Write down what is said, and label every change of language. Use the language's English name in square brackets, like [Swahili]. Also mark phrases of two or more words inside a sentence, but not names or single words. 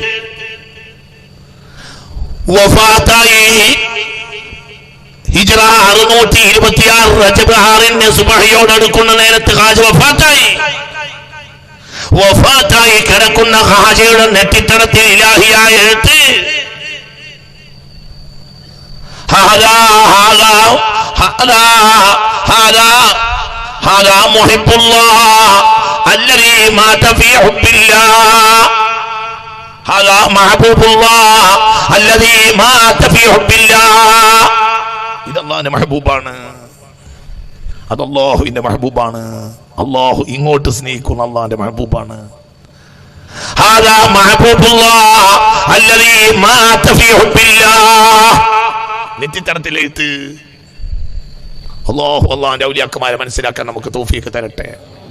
[Malayalam] വഫാത്തായി ഹിജ്റ 626 റജബ് 6-ന് സുബ്ഹിയോട് അടുക്കുന്ന നേരത്ത് ഖാജ വഫാത്തായി. വഫാത്തായി കിടക്കുന്ന ഖാജയുടെ നെറ്റിത്തടത്തിൽ ഇലാഹിയായ എഴുത്ത്. [Arabic] هذا محب الله الذي مات في حب الله هذا محبوب الله الذي مات في حب الله. [Malayalam] ഇത് അല്ലാഹുവിന്റെ മെഹബൂബാണ്, അത് അല്ലാഹുവിന്റെ മെഹബൂബാണ്. അല്ലാഹു ഇങ്ങോട്ട് സ്നേഹിക്കുന്ന അല്ലാഹുവിന്റെ മെഹബൂബാണ്. [Arabic] هذا محبوب الله الذي مات في حب الله. [Malayalam] നെറ്റിത്തടത്തിലെഴുത്ത്. അല്ലാഹു അല്ലാഹുവിന്റെ ഔലിയാക്കന്മാരെ മനസ്സിലാക്കാൻ നമുക്ക് തൗഫീഖ് തരട്ടെ.